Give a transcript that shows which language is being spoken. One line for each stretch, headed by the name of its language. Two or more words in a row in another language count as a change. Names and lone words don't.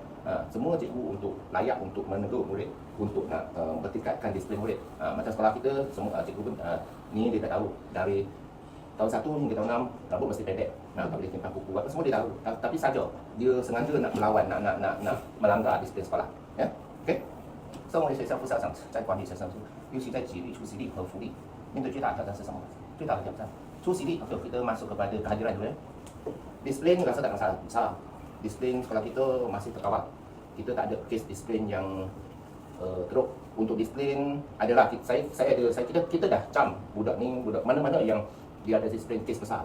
Malay: Semua cikgu untuk layak untuk menegur murid, untuk nak bertingkatkan disiplin murid. Macam sekolah kita, semua cikgu pun ni dia dah tahu dari tahun 1 hingga tahun 6 rambut mesti pendek. Tak boleh simpan kuku apa semua dia tahu. Tapi saja dia sengaja nak melawan, nak melanggar disiplin sekolah. Ya. Okey.
Chinese: 身为学校副校长，在管理学生，尤其在纪律、出席率和福利，面对最大的挑战是什么？最大的挑战，出席率
Malay: kita masuk kepada kehadiran dulu ya. Disiplin rasa tak masalah besar. Disiplin sekolah kita masih terkawal. Kita tak ada kes disiplin yang teruk. Untuk disiplin adalah kita dah cam budak mana-mana yang dia ada disiplin kes besar.